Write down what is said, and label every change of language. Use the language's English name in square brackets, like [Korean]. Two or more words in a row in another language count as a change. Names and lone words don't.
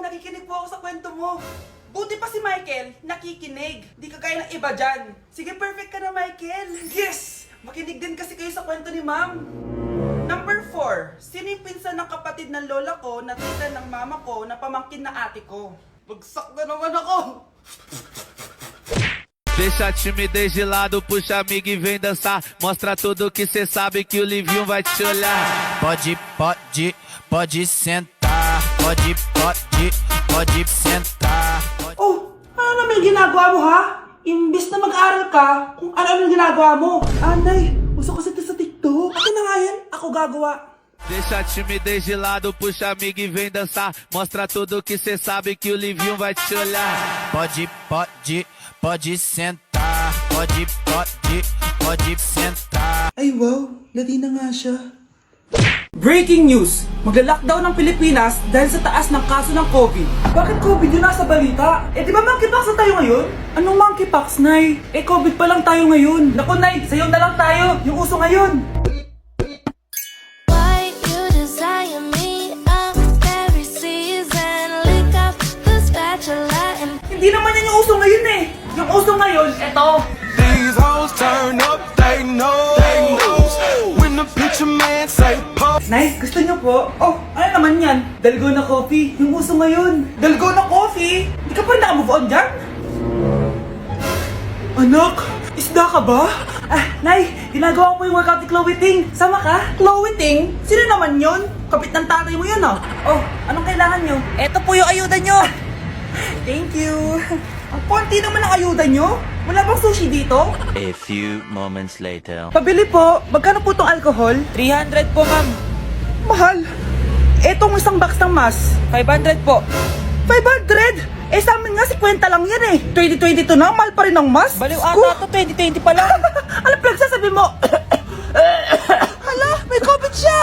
[Filipino] Nakikinig po ako sa kwento mo. Buti pa si Michael, nakikinig. Di kagaya ng iba dyan. Sige, perfect ka na, Michael. Yes! Makinig din kasi kayo sa kwento ni ma'am. Number 4, sino yung pinsan ng kapatid ng lola ko na tita ng mama ko na pamangkin na ate ko? Bagsak na naman ako! [Portuguese] Deixa a timidez de lado, puxa amigo e vem dançar. Mostra tudo que cê sabe que o Livinho vai te olhar. Pode sentar. Pode sentar. [Filipino] Oh, ano naman yung ginagawa mo ha? Imbis na mag-aral ka, kung ano yung ginagawa mo. Anay, uso kasi ito sa TikTok. Akin na nga yan, ako gagawa. [Portuguese] Deixa a timidez de lado, puxa amigo e vem dançar. Mostra tudo que cê sabe que o Livinho vai te olhar. Pode sentar. Pode sentar. [Filipino] Ay wow, lati na nga siya. [English] Breaking news! [Filipino] Magla-lockdown ng Pilipinas dahil sa taas ng kaso ng COVID. Bakit COVID yun nasa balita? Eh di ba monkeypox na tayo ngayon? Anong monkeypox, Nay? Eh COVID pa lang tayo ngayon. Naku, Nay, sa'yo na lang tayo. Yung uso ngayon. [English] Why you desire me? I'm every season. Lick up the spatula and [Filipino] Hindi naman yan yung uso ngayon eh. Yung uso ngayon, eto. [English] These hoes turn up, they know. When the picture man say pop. [Filipino] Nay, gusto niyo po? Oh, ano naman yan? Dalgona coffee. Yung uso ngayon. Dalgona coffee? Di ka pa rin nakamove on dyan? Anak, isda ka ba? Ah, Nay, ginagawa ko yung workout ni Chloe Ting. Sama ka? Chloe Ting? Sino naman yun? Kapit ng tatay mo yun ah. Oh, anong kailangan nyo? Eto po yung ayuda nyo. [English] Thank you. [Filipino] Ang konti naman ang ayuda nyo. Wala bang sushi dito? [English] A few moments later. [Filipino] Pabili po. Magkano po itong alcohol? 300 po, ma'am. Mahal. Etong isang box ng mas. 500 po. 500? Eh sa amin nga 50 lang yan eh. 2022 na, mahal pa rin ang mas. Baliw ata to, 2020 pa lang. Ano pinagsasabi mo? Hala, may COVID siya.